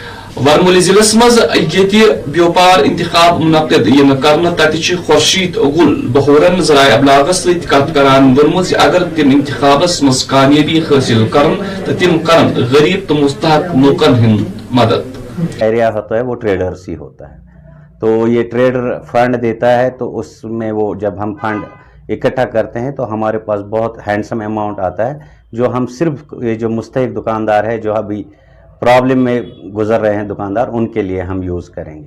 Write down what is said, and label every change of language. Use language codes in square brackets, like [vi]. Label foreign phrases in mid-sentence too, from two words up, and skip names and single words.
[ks] ورمولی ضلع مز بیوپار انتخاب منعقد کرنا تتہ خورشید گل بہورن ذرائع ابلاغس ست کت کران وونمت اگر تم انتخابس مز کامیابی حاصل کرن تو تم کرن غریب تو مستحق لوکن ہند مدد. [ur] ایریا ہوتا ہے وہ ٹریڈرس ہی ہوتا ہے، تو یہ ٹریڈر فنڈ دیتا ہے، تو اس میں وہ جب ہم فنڈ اکٹھا کرتے ہیں تو ہمارے پاس بہت [en] handsome amount [ur] آتا ہے جو ہم صرف یہ جو مستحق دکاندار ہے جو ابھی پرابلم میں گزر رہے ہیں دکاندار ان کے لیے ہم یوز کریں گے.